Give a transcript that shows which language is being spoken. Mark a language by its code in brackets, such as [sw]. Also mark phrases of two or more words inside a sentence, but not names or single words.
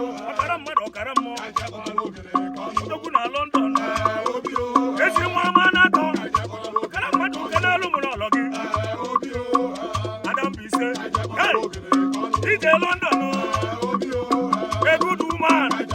[ig] Ọkara mmadụ, ọkara mmụọ. Odogwu na London. Ezi nwa ọma na-atọ. Ọkara mmadụ nke n'elu mụrụ ọlọ gị. Adam Bise. [en] Hey! D J London, oh. A good woman.